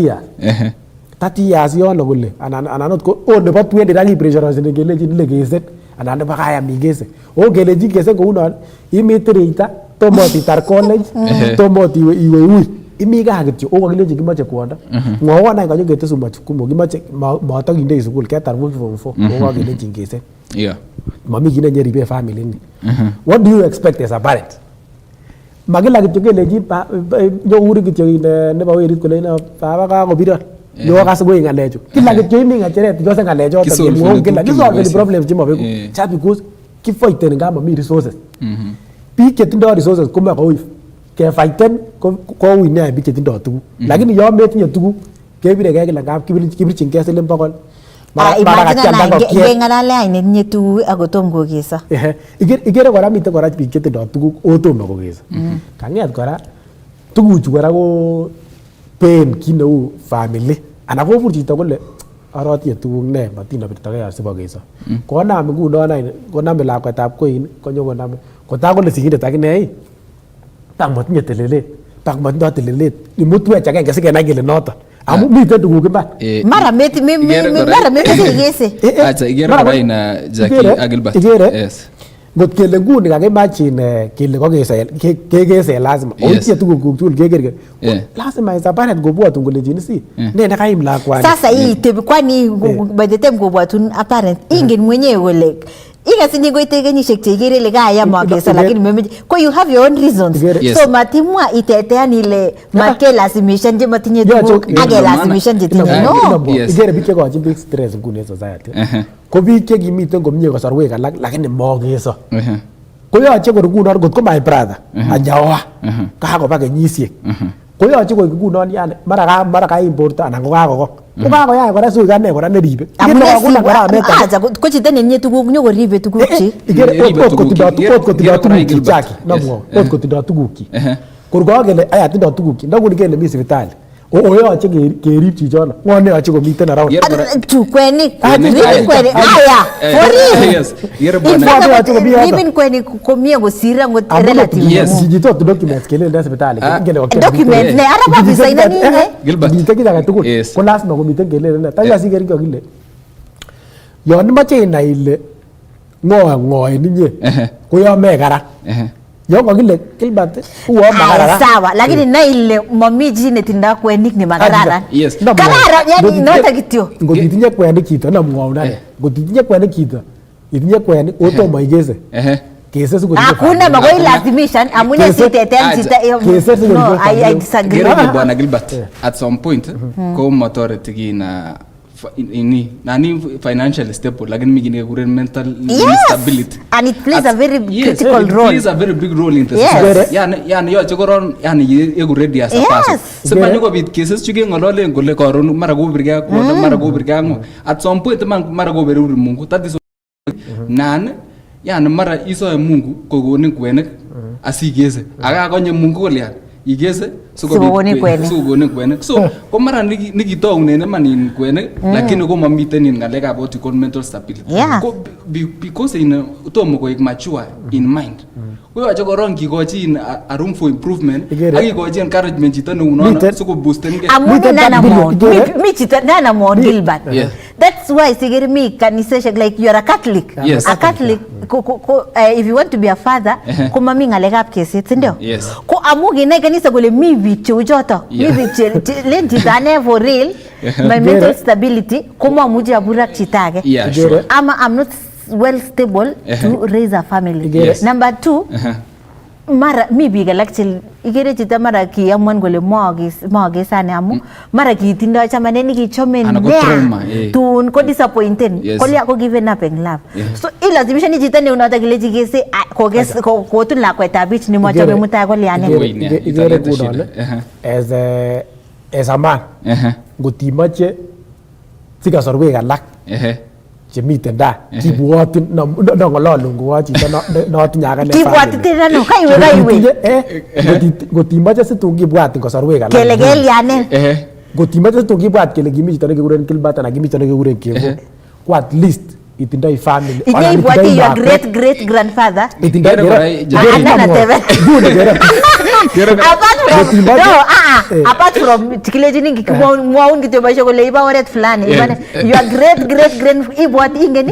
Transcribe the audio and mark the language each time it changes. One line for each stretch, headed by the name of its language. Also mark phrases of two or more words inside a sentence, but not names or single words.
Kalenjin: 30 years yono kole anan ot ko nebo 20 ndakipressurizeni kelenjin ile keset anan nebo kayam ikese kelenjin kese kounon imitireita tomot itar college tomot iwe ui imi gaa kityo kakilenji kimoche kwondo mwowon any kanyo ketesun majukumu kimoche matokindei sukul ketar form 4 kakelenjin keset mami kit nenyeribe family ni
English: what do you expect as a parent
Kalenjin: makila kityo kelenjin nyouri kityo nebo werit kole baba kakobiron nyokas koi ngalechu kila kityo imi ng'echeret kose ngalechoto kemwoun kila kisolveni problems chemobeku
English: just because
Kalenjin: kifighten nga mami resources biik chetindoi resources komakoi kefighten koui nea biik chetindoi tuguk lakini yon metinye tuguk kebiregei kila ngap kibirchingei siling 100 ngeng'alale any netinye tuguk akotom kokeso ikere kora miten kora biik chetindoi tuguk otomo kokeso kang'et kora tuguchu kora ko pen kit neu family anan kobur chito kole arotinye tuguk ne matinobirtogei asibokeso konam ngunon koname lakwetab koin konyokoname kota kole sigindet akine matinye telelet matindoi telelet imutwech agenge sikenai kele noton amu miten tuguk imbar mara metekese acha igere kora ina Jackie ak Gilbert ngot kele nguni kakimachin kele kekese lazima oitie tuguk tugul keker lazima
English: as a parent
Kalenjin: kobwotun kolenjin si ne nekaim lakwani sasa itebi kwani
English: by the time
Kalenjin: kobwotun
English: a parent
Kalenjin: ingen mwenyewe kole ikasinye koite kenyisiek cheikere ile kayam akeso lakini memeche ko
English: you have your own reasons
Kalenjin: so matimwa itetean ile matkelazimishan chematinye tuguk akelazimishan chetinye no ikere biik chekochin biik stress nguni en society ko biik chekimiten komie kasarwek alak lakini mokeso koyoche kor ngunon kot ko
English: my brother
Kalenjin: anyaoa kakoba kenyisiek koyoche koik ngunon yani mara kaim borto anan kokakoko kokakoyai kora sui kane kora neribe ko chito netinye tuguk nyokoribe tugukchi ot kotindoi tugukchi Jackie nomwou ot kotindoi tugukchi kor kakele aya tindoi tugukchi ndakuni kele mi sipitali oyoche kerib chichono ng'o neyoche komiten around kwenik ribin kwenik komie kosir angot relative chito documents kelende sipitali documents ne ara babisaina nini miten kit age tugul ko lazima komiten kelende taya siker kile yon imoche inai ile ng'o inye ko yon mekara yon kakile Gilbert uo makararan
Swahili: sawa lakini na
Kalenjin: ile mami chi netindoi kwenik ni makararan kararan yani noto kityo ngot itinye kwenik chito namwou nani ngot itinye kwenik chito itinye kwenik otomo ikese kese hakuna makoi lazimishan amune sitetem chito no
English: I disagree
Kalenjin: bwana Gilbert
English: at some point
Kalenjin: ko motoreti kina nani
English: financially stable
Swahili: lakini mingine
Kalenjin: kure
English: mental instability and it plays a very critical role. It plays a very big role in the society.
Kalenjin: Yani yoche koron yani egu
English: ready as a person.
Kalenjin: Sema nyuko
English: bit cases
Kalenjin: chuke ngololen kole koron mara go birga ko mara go birga ngo
English: at some point
Kalenjin: mara go beru Mungu
English: that is
Kalenjin: nan yani mara iso Mungu kogonin kwenik asigeze aga konye Mungu kole igeze sokoni kwenik so ko mara nikitounen man kwenik lakini ko mamiten in ngalekab
English: what you call mental stability
Kalenjin: because in tomo koik
English: mature in mind
Kalenjin: koyoche koron kikochi
English: a room for improvement
Kalenjin: akikochi encouragement chito neunono siko boosten ge mi chito nana mo Gilbert
English: that's why
Kalenjin: sigeri mi kanisa
English: like you are a Catholic a Catholic if you want to be a father
Kalenjin: kuma mi ngalekab keset ndio ko amugi na kanisa kole mi big cheuchoto mi big len chitane
English: for real my mental stability
Kalenjin: kuma muji aburak chitage
English: I'm not well stable to raise a family.
Kalenjin: Number 2 mara mi biga lakchil igere chita mara ki amwan gole moge sana amu mara ki tindo chamane ni ki chomen tun ko disappointed ko lia ko
English: given up in love
Kalenjin: so ilazimisha ni chita ni unata kile jigese ko tun la kweta beach ni mwacho me muta ko liane igere kudole
English: as a man
Kalenjin: gotimache sika sorwe galak chemiten da kibwatin no ngololun ko chito no tinyaga ne kibwatin no kaiwe gotimache situn kibwatin kosorwek alak kele geliane gotimache situn kibwat kele kimi chito nekikuren Gilbert ana kimi chito nekikuren Kevo ko
English: at least
Kalenjin: itindoi family ana ibwati
English: your great grandfather
Kalenjin: itindoi
English: apart from
Kalenjin: tikilejini ngikimwaun kityo baisho kole iba oret fulani ibane
English: your great grand
Kalenjin: ibwati ingeni